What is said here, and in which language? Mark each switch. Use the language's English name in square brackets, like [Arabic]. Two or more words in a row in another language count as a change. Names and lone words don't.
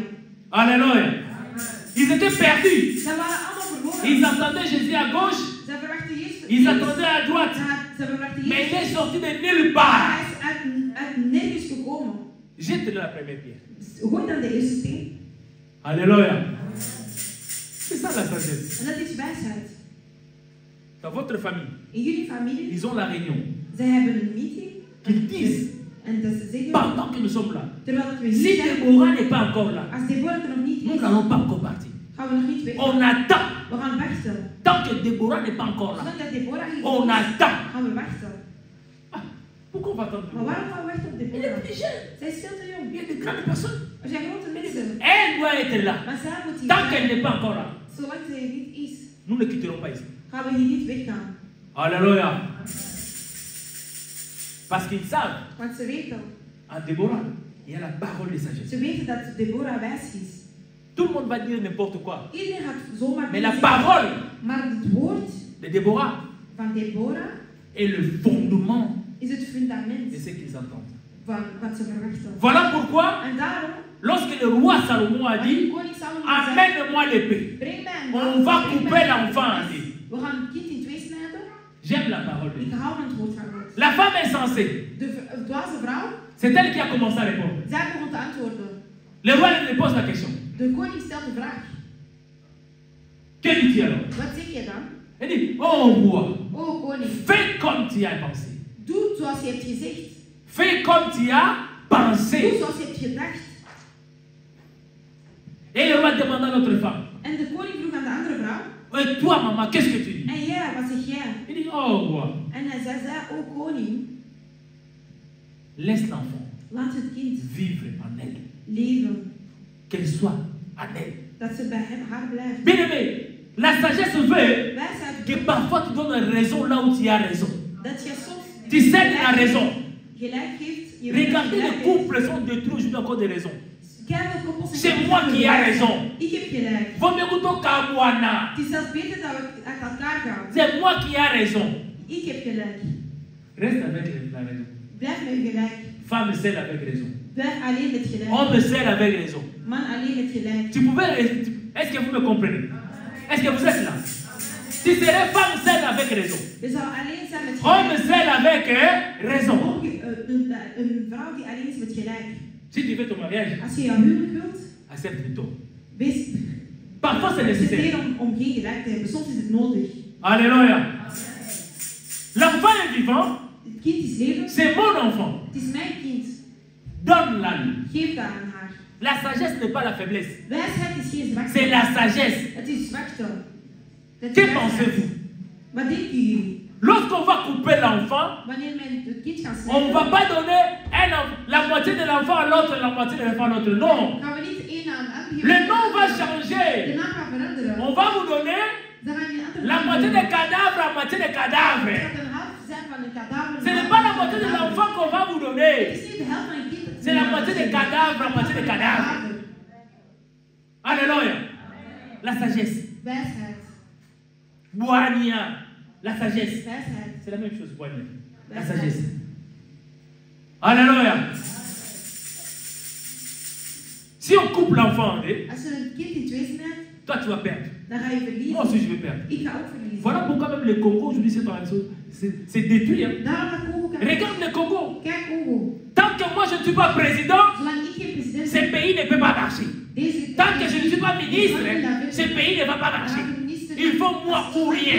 [French] Alléluia. Ils étaient perdus. [Dutch] Zij waren allemaal verloren. [French] Ils entendaient Jésus à gauche, [Dutch] Zij verwachten Jezus. [French] ils attendaient à droite. [Dutch] Zij verwachten [French] Mais il [Dutch] Jezus. [French] est sorti de nulle [Dutch] Maar [French] part. [Dutch] hij is uit nergens gekomen. [French] Jette la première pierre. [Dutch] Gooi dan de eerste steen. [French] Alléluia. C'est ça la sagesse. [Dutch] En dat is wijsheid. [French] Dans votre famille, [Dutch] In jullie familie, [French] ils ont la réunion. [Dutch] zij hebben een meeting. [French] Qu'ils disent, [Dutch] En dat ze zeggen, [French] pendant que nous sommes là, [Dutch] terwijl dat we [French] si [Dutch] hier zijn, [French] Déborah n'est pas encore là, [Dutch] als Deborah er nog niet [French] nous [Dutch] is, [French] n'allons pas encore partir. [Dutch] gaan we nog niet weg. [French] On attend. [Dutch] We gaan wachten. [French] Tant que Déborah n'est pas encore là, [Dutch] Zodat Deborah hier [French] on [Dutch] is, [French] attend. [Dutch] gaan we wachten. [French] Ah, pourquoi on va attendre [Dutch] Maar [French] Déborah? [Dutch] waarom gaan we wachten op [French] Il est [Dutch] Deborah? [French] plus jeune. [Dutch] Zij is veel te jong. [French] Il y a de grandes personnes. [Dutch] Er zijn grote mensen. [French] Elle doit être là. [Dutch] Maar zij moet hier [French] Tant qu'elle [Dutch] zijn. [French] n'est pas encore là, [Dutch] Zolang zij er niet is, [French] nous ne quitterons pas ici. [Dutch] gaan we hier niet weggaan. [French] Alléluia. Parce qu'ils savent, [Dutch] Want ze weten. [French] en Déborah, il y a la parole de sagesse. [Dutch] Ze weten dat Deborah wijs is. [French] Tout le monde va dire n'importe quoi. [Dutch] Iedereen gaat zomaar [French] Mais la [Dutch] zeggen, [French] parole [Dutch] maar het woord [French] de Déborah [Dutch] van Deborah [French] est le fondement [Dutch] is het fundament [French] de ce qu'ils entendent. [Dutch] van wat ze verwachten. [French] Voilà pourquoi, [Dutch] En daarom, [French] lorsque le roi Salomon a [Dutch] wanneer [French] dit, [Dutch] koning Salomo zei, [French] amène-moi l'épée, [Dutch] breng mij een [French] on [Dutch] wapen, [French] va [Dutch] breng [French] couper [Dutch] mij een [French] l'enfant en [Dutch] mes. [French] deux. [Dutch] We gaan het kind in twee snijden. [French] J'aime la parole de [Dutch] Ik [French] Dieu. [Dutch] hou van het woord van God. [French] La femme insensée, [Dutch] De dwaze vrouw, [French] c'est elle qui a commencé à répondre. [Dutch] zij begon te antwoorden. [French] Le roi lui pose la question. [Dutch] De koning stelt de vraag. [French] Que dit-il alors? [Dutch] Wat zeg je dan? [French] Elle dit, oh roi, [Dutch] O koning, [French] fais comme tu as pensé. [Dutch] doe zoals je hebt gezegd. [French] Fais comme tu as [Dutch] Doe [French] pensé. [Dutch] zoals je hebt gedacht. [French] Et le roi demanda à l'autre femme, [Dutch] En de koning vroeg aan de andere vrouw. [French] et toi maman, qu'est-ce que tu dis? [Dutch] En jij, wat zeg jij? [French] Il dit, oh roi, [Dutch] En hij zei, o koning, [French] laisse l'enfant [Dutch] laat het kind [French] vivre en elle. [Dutch] leven. [French] Qu'elle soit en elle. [Dutch] Dat ze bij hem, haar blijft. [French] Bien aimé, la sagesse veut [Dutch] Wijsheid [French] que parfois tu donnes raison là où tu as raison. [Dutch] dat je soms [French] Tu sais la raison. [Dutch] gelijk geeft. Je weet dat je [French] Regardez, [Dutch] gelijk [French] les [Dutch] hebt. [French] couples sont détruits aujourd'hui encore des raisons. [Dutch] Kijk, koppels zijn [French] C'est moi qui ai raison. [Dutch] Ik heb gelijk. [French] Vaut mieux que ton kabouana. [Dutch] Het is zelfs beter dat we uit elkaar gaan. [French] C'est moi qui ai raison. [Dutch] Ik heb gelijk. [French] Reste avec la raison. [Dutch] Blijf met gelijk. [French] Femme seule avec raison. [Dutch] Blijf alleen met gelijk. [French] Homme seul avec raison. [Dutch] Man alleen met gelijk. [French] Tu pouvais. Est-ce que vous me comprenez? Est-ce que vous êtes là? Tu serais femme seule avec raison. [Dutch] Je zou alleen zijn met [French] Homme [Dutch] gelijk. [French] seul avec raison. [Dutch] Een vrouw die alleen is met gelijk. [French] Si tu veux ton mariage, [Dutch] Als je jouw huwelijk wilt, [French] accepte plutôt. [Dutch] wees [French] Parfois c'est nécessaire. [Dutch] accepteer om geen gelijk te hebben. Soms is het nodig. [French] Alléluia. L'enfant est vivant, [Dutch] Het kind is levend. [French] c'est mon enfant. [Dutch] Het is mijn kind. [French] Donne-la lui. [Dutch] Geef dat aan haar. [French] La sagesse n'est pas la faiblesse, [Dutch] Wijsheid is geen zwakte. [French] c'est la sagesse. [Dutch] Het is zwakte. Dat is [French] Que [Dutch] wijsheid. [French] pensez-vous? [Dutch] Wat denken jullie? [French] Lorsqu'on va couper l'enfant, [Dutch] Wanneer men het kind gaat [French] on ne va [Dutch] snijden, [French] pas donner la moitié de l'enfant à l'autre, la moitié de l'enfant à l'autre. Non. [Dutch] gaan we niet één aan de ander [French] Le nom va [Dutch] De [French] changer. [Dutch] naam gaat veranderen. [French] On va vous donner [Dutch] Dan gaan je andere [French] la [Dutch] naam [French] moitié [Dutch] doen. [French] des cadavres, la moitié des [Dutch] Het [French] cadavres. [Dutch] gaat een half zijn van een kadaver. [French] Ce n'est pas la moitié de l'enfant qu'on va vous [Dutch] Het [French] donner. [Dutch] is niet de helft van een kind. [French] C'est la moitié des cadavres, la moitié des cadavres. Alléluia. La sagesse. [Dutch] Wijsheid. [French] Boania. La sagesse. [Dutch] Wijsheid. [French] C'est la même chose, Boania. La sagesse. Alléluia. Si on coupe l'enfant en deux, [Dutch] Als je een kind in twee snijdt, [French] toi tu vas perdre. [Dutch] dan ga je [French] Moi [Dutch] verliezen. [French] aussi je vais perdre. [Dutch] Ik ga ook verliezen. [French] Voilà pourquoi même le Congo aujourd'hui c'est détruit. Hein. [Dutch] Daarom gaat Congo kijken. [French] Regarde le Congo. [Dutch] Kijk Congo. [French] Tant que moi je ne suis pas président, [Dutch] Zolang ik geen president [French] ce [Dutch] ben, [French] pays ne peut pas marcher. [Dutch] deze [French] Tant que je ne suis pas ministre, ce pays ne va pas marcher. Il faut moi ou [Dutch] Als ik [French] rien.